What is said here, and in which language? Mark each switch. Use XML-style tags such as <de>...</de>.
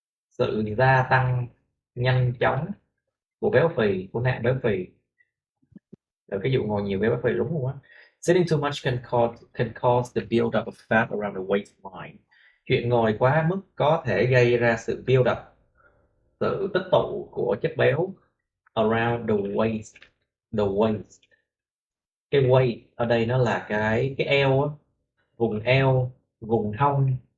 <vi>Sự gia tăng nhanh chóng của béo phì, của nạn béo phì. Rồi cái vụ ngồi nhiều béo phì đúng không á?</vi> <en>Sitting too much can cause the build up of fat around the waistline.</en> <vi>Chuyện ngồi quá mức có thể gây ra sự build up, sự tích tụ của chất béo</vi> <en>around the waist.</en> <vi>Cái waist ở đây nó là cái eo á, vùng eo, vùng hông.</vi>